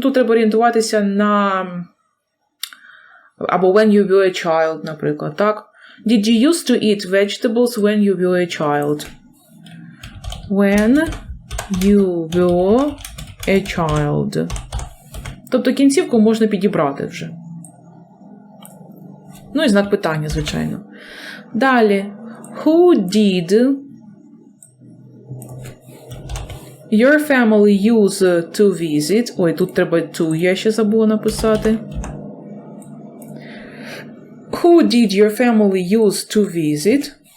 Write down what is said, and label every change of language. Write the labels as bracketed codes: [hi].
[uk] Ну, тут треба орієнтуватися на або [en] when you were a child, [uk] наприклад, так? [en] Did you used to eat vegetables when you were a child? When you were a child. [uk] Тобто кінцівку можна підібрати вже. Ну і знак питання, звичайно. Далі. [en] Who did your family use to visit? [uk] Ой, тут треба to, я ще забула написати. [en] Who did your family use to visit?